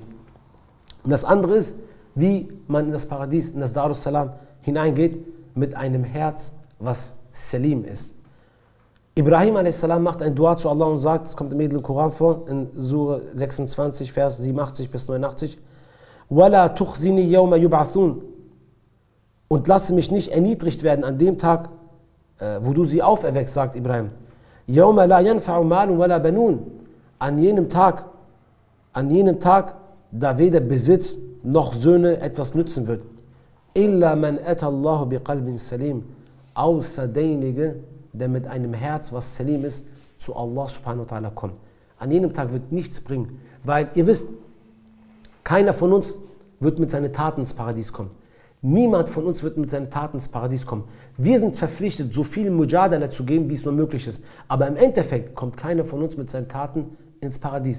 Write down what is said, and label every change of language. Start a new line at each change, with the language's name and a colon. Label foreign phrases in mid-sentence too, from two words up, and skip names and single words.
German: Und das andere ist, wie man in das Paradies, in das
Arabic: دار السلام
German: hineingeht, mit einem Herz, was Salim ist. Ibrahim a.s. macht ein Dua zu Allah und sagt, es kommt im Edlen Koran vor, in Surah 26, Vers 87 bis 89,
Arabic: وَلَا تُخْزِنِي يَوْمَ يُبْعَثُونَ.
German: Und lasse mich nicht erniedrigt werden an dem Tag, wo du sie auferweckst, sagt Ibrahim.
Arabic: يَوْمَ لَا يَنْفَعُ مَالٌ وَلَا بَنُونَ.
German: An jenem Tag, da weder Besitz noch Söhne etwas nützen wird.
Arabic: إِلَّا مَنْ أَتَى اللَّهُ بِقَلْبٍ سَلِيمٍ.
German: Außer derjenige, der mit einem Herz, was Salim ist, zu Allah
Arabic: سبحانه وتعالى
German: kommt. An jenem Tag wird nichts bringen, weil ihr wisst, keiner von uns wird mit seinen Taten ins Paradies kommen. Niemand von uns wird mit seinen Taten ins Paradies kommen. Wir sind verpflichtet, so viel Mujadala zu geben, wie es nur möglich ist. Aber im Endeffekt kommt keiner von uns mit seinen Taten ins Paradies.